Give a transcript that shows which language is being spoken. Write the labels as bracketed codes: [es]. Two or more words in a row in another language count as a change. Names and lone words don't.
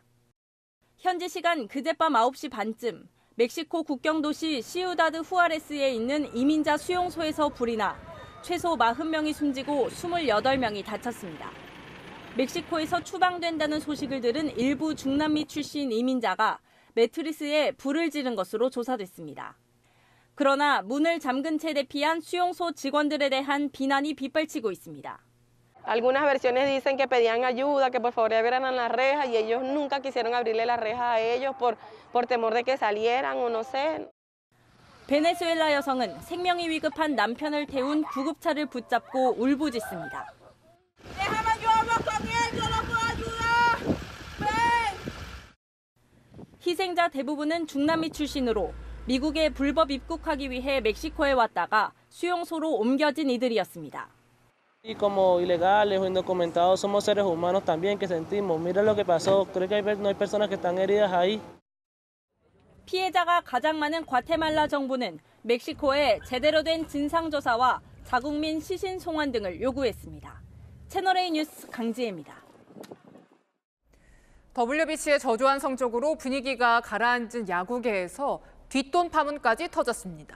[ko] 현지 시간 그젯밤 9시 반쯤 멕시코 국경도시 시우다드 후아레스에 있는 이민자 수용소에서 불이 나 최소 40명이 숨지고 28명이 다쳤습니다. 멕시코에서 추방된다는 소식을 들은 일부 중남미 출신 이민자가 매트리스에 불을 지른 것으로 조사됐습니다. 그러나 문을 잠근 채 대피한 수용소 직원들에 대한 비난이 빗발치고 있습니다. [es] Algunas versiones dicen que pedían ayuda, que por favor abrieran las rejas y ellos nunca quisieron abrirle las rejas a ellos por temor de que salieran o no sé. [ko] 베네수엘라 여성은 생명이 위급한 남편을 태운 구급차를 붙잡고 울부짖습니다. 희생자 대부분은 중남미 출신으로 미국에 불법 입국하기 위해 멕시코에 왔다가 수용소로 옮겨진 이들이었습니다. [es] Y como ilegales o indocumentados somos seres humanos también que sentimos. Mira lo que pasó. Creo que no hay personas que están heridas ahí. [ko] 피해자가 가장 많은 과테말라 정부는 멕시코에 제대로 된 진상조사와 자국민 시신 송환 등을 요구했습니다. 채널A 뉴스 강지혜입니다. WBC의 저조한 성적으로 분위기가 가라앉은 야구계에서 뒷돈 파문까지 터졌습니다.